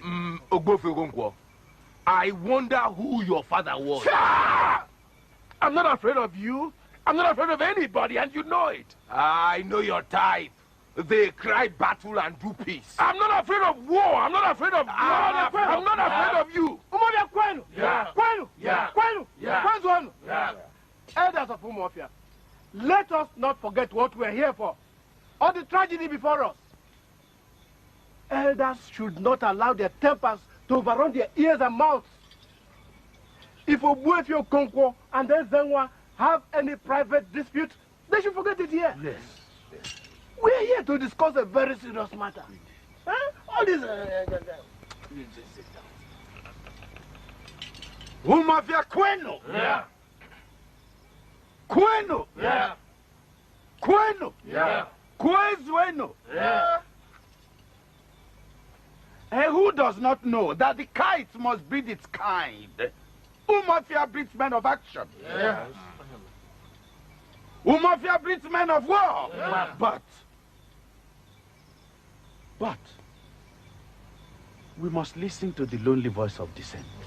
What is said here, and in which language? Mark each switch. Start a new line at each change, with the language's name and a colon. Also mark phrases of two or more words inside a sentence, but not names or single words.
English: Okonkwo, I wonder who your father was. I'm not afraid of you. I'm not afraid of anybody, and you know it. I know your type. They cry battle and do peace. I'm not afraid of war. I'm not afraid of blood. I'm not afraid of you. Umuofia Kwenu! Yeah. Kwenu! Yeah. Kwenu! Yeah. Kwenu! Yeah. Elders of Umuofia, let us not forget what we are here for, or the tragedy before us. Elders should not allow their tempers to overrun their ears and mouths. If Umuofia Okonkwo and Ezenwa have any private dispute, they should forget it here. Yes. We are here to discuss a very serious matter. Huh? All this... Umuofia Kwenu! Yeah. Kwenu! Yeah. Kwenu! Yeah. Kwezwenu! Yeah. And who does not know that the kite must breed its kind? Umuofia breeds men of action. Yes. Umuofia breeds men of war. Yeah. But we must listen to the lonely voice of dissent.